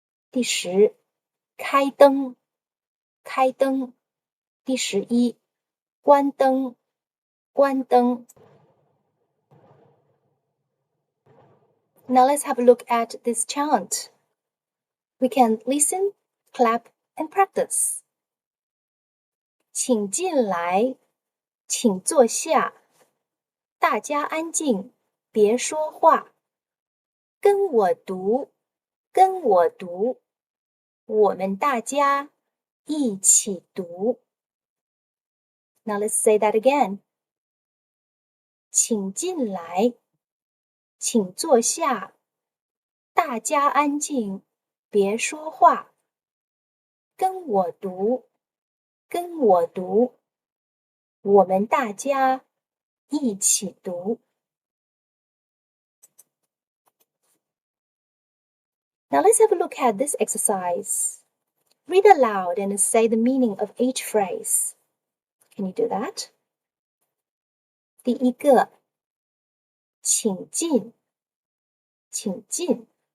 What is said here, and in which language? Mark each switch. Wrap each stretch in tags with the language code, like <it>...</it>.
<zh>第十，开灯开灯。第11，关灯关灯。</zh> <en>Now let's have a look at this chant. We can listen, clap, and practice.</en> <zh>请进来，请坐下，大家安静，别说话。跟我读，跟我读，我们大家一起读。</zh> <en>Now let's say that again.</en> <zh>请进来，请坐下，大家安静，别说话。跟我读，跟我读，我们大家一起读。</zh> <en>Now let's have a look at this exercise. Read aloud and say the meaning of each phrase. Can you do that?</en> <zh>第一个，请进，请进。</zh>